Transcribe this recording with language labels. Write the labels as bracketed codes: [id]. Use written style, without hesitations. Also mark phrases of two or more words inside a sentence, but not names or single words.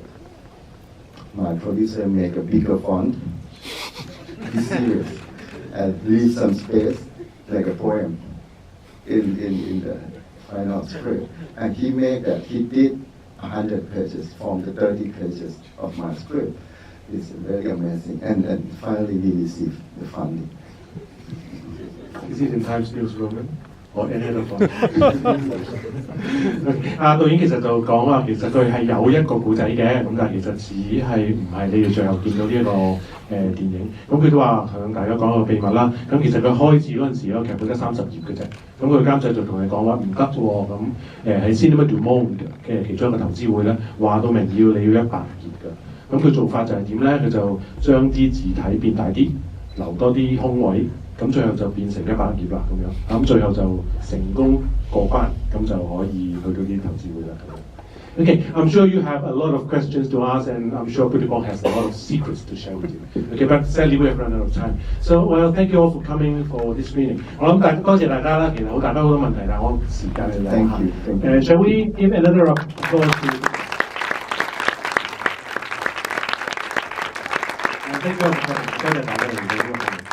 [en] My producer make a bigger font, be serious, and leave some space, like a poem, in the final script. And he made that, he did 100 pages from the 30 pages of my script. It's very amazing, and finally we received the funding. Is it in Times Newsroom or any other form? [yue] 導演其實就講話，其實佢係有一個故仔嘅，咁但係其實只係唔係你哋最後見到呢一個電影。咁佢都話向大家講個秘密啦。咁其實佢開始嗰陣時，個劇本得30頁嘅啫。咁佢監製就同你講話唔得喎，咁喺 Cinéma du Monde 嘅其中一個投資會咧，話到明你要100頁㗎。咁佢做法就係點咧？佢就將啲字體變大啲，留多啲空位，咁最後就變成100頁啦咁樣。咁最後就成功過關，咁就可以去到啲投資會啦咁樣。 [en] Okay, I'm sure you have a lot of questions to ask, and I'm sure Phuttiphong has a lot of secrets to share with you. Okay, but sadly we have run out of time. So, well, thank you all for coming for this meeting. [yue] 我諗多謝大家啦，其實大家好多問題，但係我時間係有限。 [en] Shall we give another applause to? Thank you all for coming. [yue] 多謝大家嚟到。